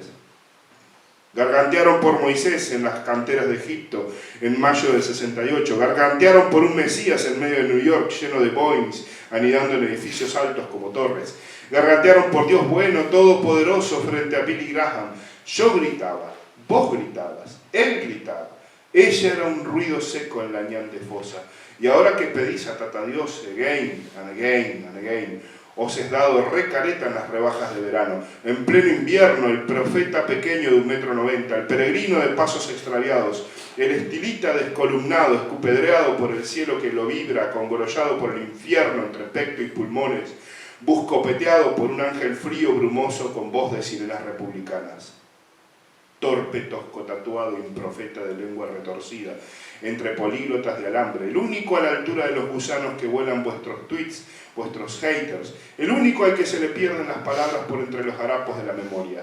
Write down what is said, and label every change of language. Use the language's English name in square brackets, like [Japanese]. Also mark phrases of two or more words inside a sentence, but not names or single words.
[Spanish] Gargantearon por Moisés en las canteras de Egipto en mayo del 68, gargantearon por un Mesías en medio de New York lleno de Boeings anidando en edificios altos como torres, gargantearon por Dios bueno, todopoderoso frente a Billy Graham. Yo gritaba, vos gritabas, él gritaba, ella era un ruido seco en la ñande fosa. Y ahora que pedís a Tata Dios [English] again and again and again, [Spanish] os es dado recareta en las rebajas de verano. En pleno invierno, el profeta pequeño de 1,90 m, el peregrino de pasos extraviados, el estilita descolumnado, escupedreado por el cielo que lo vibra, congorollado por el infierno entre pecho y pulmones, buscopeteado por un ángel frío brumoso con voz de sirenas republicanas. Torpe, tosco, tatuado, improfeta de lengua retorcida, entre políglotas de alambre, el único a la altura de los gusanos que vuelan vuestros tweets, vuestros haters, el único al que se le pierden las palabras por entre los harapos de la memoria.